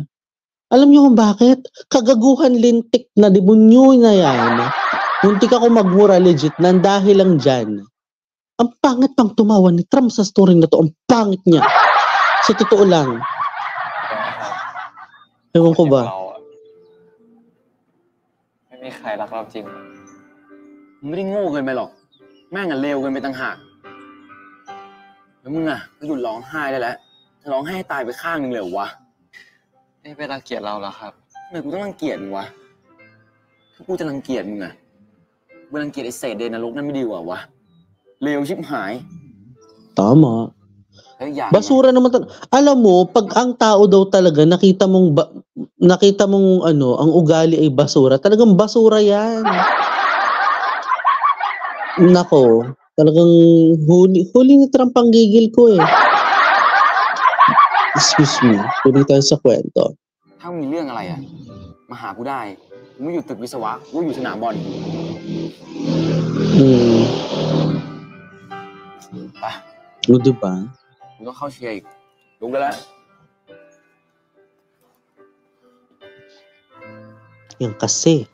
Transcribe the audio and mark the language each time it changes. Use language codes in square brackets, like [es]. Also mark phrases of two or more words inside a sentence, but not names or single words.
[tl] Alam nyo kung bakit? Kagaguhan lintik na demonyo na yan. Muntik ako magmura legit nang dahil lang dyan. Ang pangit pang tumawa ni Trump sa story na to. Ang pangit niya. Sa totoo lang. Ewan ko ba? [th] ไม่มีใครรักเราจริงมึงไม่ได้โง่เกินไปหรอกแม่งอะเลวเกินไปต่างหากแล้วมึงอะก็หยุดร้องไห้ได้แล้วจะร้องไห้ให้ตายไปข้างนึงเลยเหรอวะไม่รังเกียจเราแล้วครับทำไมกูต้องรังเกียจมึงวะถ้ากูจะรังเกียจมึงอะกูรังเกียจไอ้เศษเดนนรกนั่นไม่ดีกว่าวะเลวชิบหาย [tl] Tama. Basura naman alam mo, pag ang tao daw talaga nakita mong ang ugali ay basura, talagang basura 'yan. Nako, talagang huli ni Trump ang gigil ko eh. [en] Excuse me, [tl] tuloy tayo sa kwento. [th] ถ้ามีเรื่องอะไรอะมาหากูได้กูไม่อยู่ตึกวิศวะกูอยู่สนามบอลไป [tl] O, diba? [th] กูต้องเข้าเชียร์อีกลุกได้แล้ว [tl] Yan kasi.